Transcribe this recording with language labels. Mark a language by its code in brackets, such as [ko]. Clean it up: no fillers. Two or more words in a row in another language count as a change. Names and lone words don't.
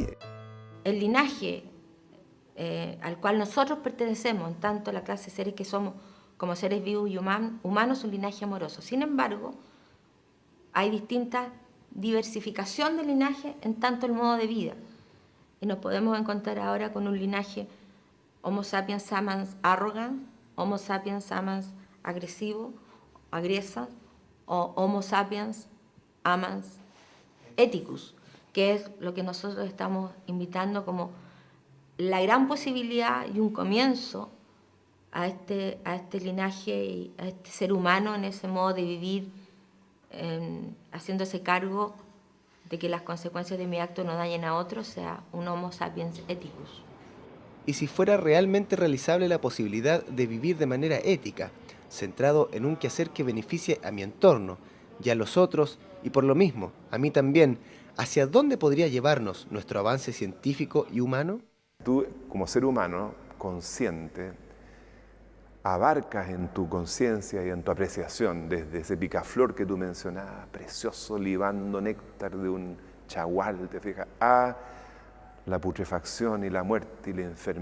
[es] El linaje al cual nosotros pertenecemos, tanto la clase de seres que somos como seres vivos y humanos, es un linaje amoroso. Sin embargo, hay distinta diversificación del linaje en tanto el modo de vida. Y nos podemos encontrar ahora con un linaje Homo sapiens sapiens arrogant, Homo sapiens sapiens agresivo, agresa, o Homo sapiens amans ethicus, que es lo que nosotros estamos invitando como la gran posibilidad y un comienzo a este linaje y a este ser humano en ese modo de vivir, haciéndose cargo de que las consecuencias de mi acto no dañen a otros, sea un Homo sapiens ethicus. Y si fuera realmente realizable la posibilidad de vivir de manera ética, centrado en un quehacer que beneficie a mi entorno y a los otros, y por lo mismo, a mí también, ¿hacia dónde podría llevarnos nuestro avance científico y humano? Tú, como ser humano consciente, abarcas en tu conciencia y en tu apreciación, desde ese picaflor que tú mencionabas, precioso, libando néctar de un chagual, te fijas, a la putrefacción y la muerte y la enfermedad.